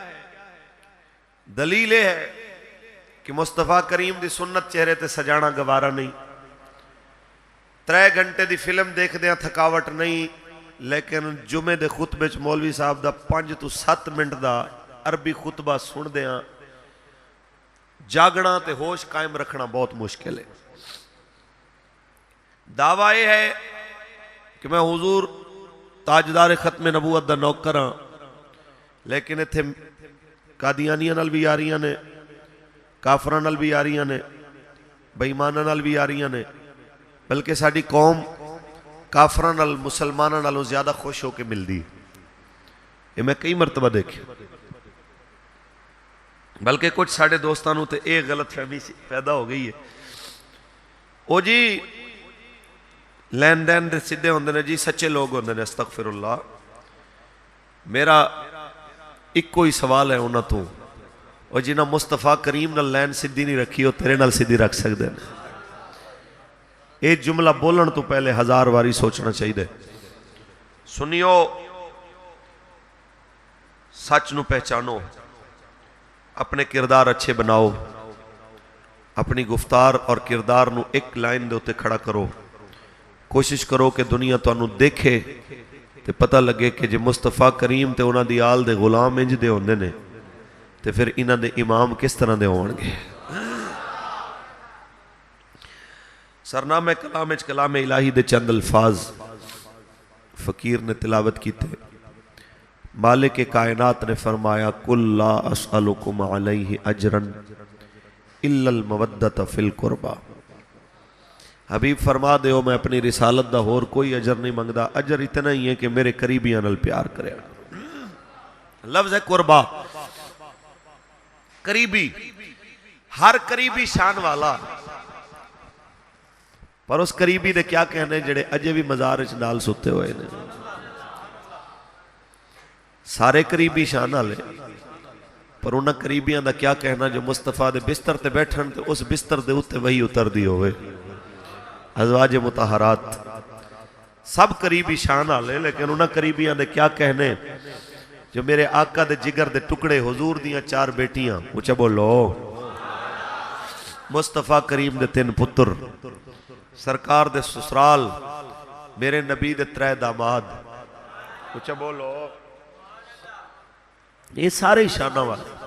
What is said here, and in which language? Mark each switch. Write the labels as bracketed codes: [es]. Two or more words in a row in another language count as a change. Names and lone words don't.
[pa] دلیل یہ ہے کہ مصطفیٰ کریم دی سنت چہرے تے سجانا گوارا نہیں، 3 گھنٹے دی فلم دیکھ دیاں تھکاوٹ نہیں، لیکن جمعے دے خطبے چ مولوی صاحب دا 5 تو 7 منٹ دا عربی خطبہ سن دیاں جاگنا تے ہوش قائم رکھنا بہت مشکل ہے۔ دعویٰ یہ ہے کہ میں حضور تاجدار ختم نبوت دا نوکر ہاں، لیکن اتھے قادیانیاں نال بھی یاریاں نے، کافراں نال بھی یاریاں نے، بے ایماناں نال بھی یاریاں نے، بلکہ ساڈی قوم کافراں نال مسلماناں نالوں زیادہ خوش ہو کے ملدی۔ یہ میں کئی مرتبہ دیکھے، بلکہ کچھ ساڑھے دوستانوں تے ایک غلط فہمی پیدا ہو گئی ہے، او جی لین دین دے سدھے ہوندے نے، جی سچے لوگ ہوندے نے، [ar] استغفر اللہ۔ [pa] میرا ایک کوئی سوال ہے انہاں تو، اور جنہاں مصطفیٰ کریم نال لین سدھی نہیں رکھی، وہ تیرے نال سدھی رکھ سکتے ہیں۔ ایک جملہ بولن تو پہلے 1000 واری سوچنا چاہیے۔ سنیو، سچ نو پہچانو، اپنے کردار اچھے بناؤ، اپنی گفتار اور کردار نو ایک لائن دے ہوتے کھڑا کرو، کوشش کرو کہ دنیا تو انہوں دیکھے تے پتہ لگے کہ جے مصطفیٰ کریم تے انہاں دی آل دے غلام انج دے ہوندے نے تے پھر انہاں دے امام کس طرح دے ہون گے۔ سرنامہ کلام الہی دے چند الفاظ فقیر نے تلاوت کی تھے۔ مالک کائنات نے فرمایا [ar] قُلْ لَا أَسْأَلُكُمْ عَلَيْهِ أَجْرًا إِلَّا الْمَوَدَّةَ فِي الْقُرْبَى۔ [pa] حبیب فرما دے ہو میں اپنی رسالت دا اور کوئی اجر نہیں منگدا، اجر اتنا ہی ہے کہ میرے قریبیاں نال پیار کرے۔ لفظ ہے قربہ، قریبی، ہر قریبی شان والا، پر اس قریبی دے کیا کہنے جڑے اجے بھی مزارچ نال ستے ہوئے نے۔ سارے قریبی شان والے، پر انہاں قریبیاں دا کیا کہنا جو مصطفیٰ دے بستر تے بیٹھن تے اس بستر دے اتے وہی اتر دی ہوئے۔ ازواج مطہرات سب قریبی شان والے، لیکن انہاں قریبیاں دے کیا کہنے جو میرے آقا دے جگر دے ٹکڑے، حضور دیاں 4 بیٹیاں، اونچا بولو، مصطفیٰ کریم دے 3 پتر، سرکار دے سسرال، میرے نبی دے 3 داماد، اونچا بولو، یہ سارے شانہ والے۔